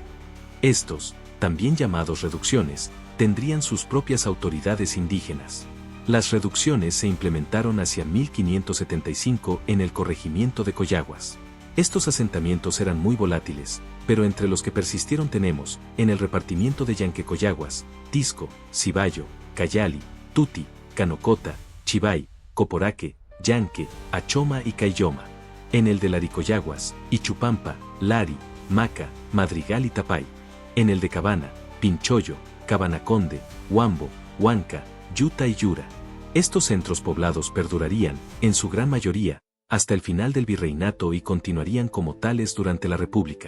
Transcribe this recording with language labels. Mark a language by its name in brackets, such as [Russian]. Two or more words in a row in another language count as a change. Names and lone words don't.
[Spanish] Estos, también llamados reducciones, tendrían sus propias autoridades indígenas. Las reducciones se implementaron hacia 1575 en el corregimiento de Coyaguas. Estos asentamientos eran muy volátiles, pero entre los que persistieron tenemos, en el repartimiento de Yanquecoyaguas, Tisco, Cibayo, Cayali, Tuti, Canocota, Chivay, Coporaque, Yanque, Achoma y Caylloma. En el de Laricoyaguas, Ichupampa, Lari, Maca, Madrigal y Tapay. En el de Cabana, Pinchoyo, Cabanaconde, Huambo, Huanca, Yuta y Yura. Estos centros poblados perdurarían, en su gran mayoría, hasta el final del virreinato y continuarían como tales durante la República.